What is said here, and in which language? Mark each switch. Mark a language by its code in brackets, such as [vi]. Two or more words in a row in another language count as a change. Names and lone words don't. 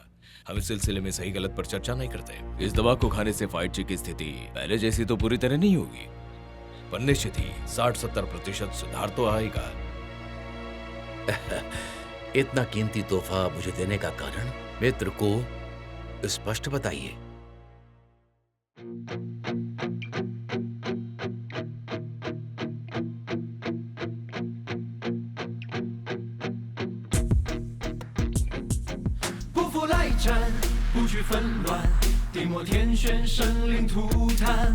[hi] हम इस सिलसिले में सही गलत पर चर्चा नहीं करते। इस दवा को खाने से फाइट ची की स्थिति पहले जैसी तो पूरी तरह नहीं होगी, पर निश्चित ही 60-70% सुधार तो आएगा। इतना कीमती तोहफा मुझे देने का कारण मित्र को स्पष्ट बताइए। [zh] 不负来战，不惧纷乱，地漠天旋，生灵涂炭，